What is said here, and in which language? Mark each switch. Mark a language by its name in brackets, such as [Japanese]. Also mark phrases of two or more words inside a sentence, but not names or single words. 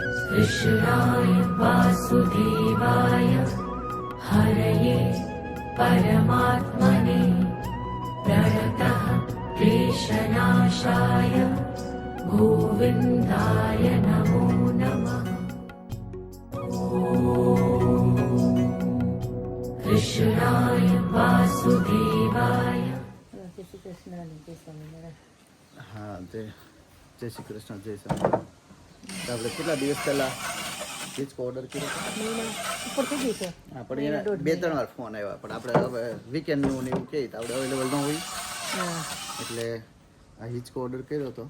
[Sanskrit] कृष्णाय वासुदेवाय हरये परमात्मने प्रणतः क्लेशनाशाय गोविन्दाय नमो नमः। कृष्णाय वासुदेवाय। [Gujarati] જય શ્રી કૃષ્ણ અને જય સ્વામિનારાયણ. હા જય શ્રી કૃષ્ણ જય સ્વામિનારાયણ. આપણે કેટલા દિવસ પહેલા હિચકો ઓર્ડર કર્યો ઉપર થઈ ગયું છે. હા, પણ એને 2-3 વાર ફોન આવ્યા, પણ આપણે હવે વીકેન્ડનું ને એવું કહે તો આપણે અવેલેબલ ન હોય, એટલે આ હિચકો ઓર્ડર કર્યો હતો.